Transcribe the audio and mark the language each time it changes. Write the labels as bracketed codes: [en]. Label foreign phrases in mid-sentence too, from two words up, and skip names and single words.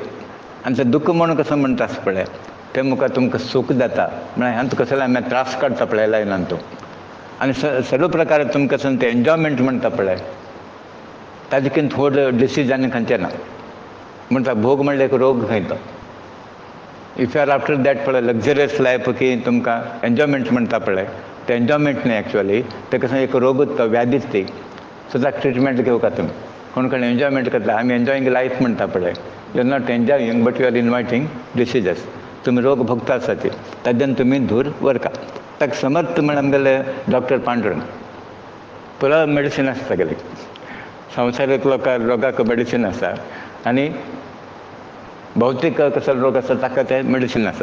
[kok] आनी तें दुख्ख म्हणून कसं म्हणटा आसता पळय, तें मुखार तुमकां सूख जाता म्हळ्यार ह्यांत कसलें आमी त्रास काडटा पळय लायनान तूं. आनी सर्व प्रकार तुमकां कसं तें एन्जॉयमेंट म्हणटा पळय, ताजे कितें व्हड डिसीज आनी खंयचें ना. म्हणटा भोग म्हणल्यार एक रोग खंय तो. [en] If you are after that [kok] पळय [en] luxurious life [kok] की तुमकां एन्जॉयमेंट म्हणटा पळय, तें एन्जॉयमेंट न्ही एक्चुअली, तें कसं एक रोगूच तो, व्याधीच ती. सो ताका ट्रिटमेंट घेवका तुमी. कोण कोण एन्जॉयमेंट करता, आमी [en] enjoying life [kok] म्हणटा पळय, [en] You are not enjoying but you are inviting diseases. [kok] तुमी रोग भोगता आसा ती, ताच्यान तुमी दूर व्हरका. ताका समर्थ म्हण आमगेले डॉक्टर पांडुरंग, पुरो मेडिसीन आसता तागेली. संवसारीक लोकांक रोगाक मेडिसीन आसा, आनी भौतीक कसलो रोग आसा ताका तें मेडिसीन आसा.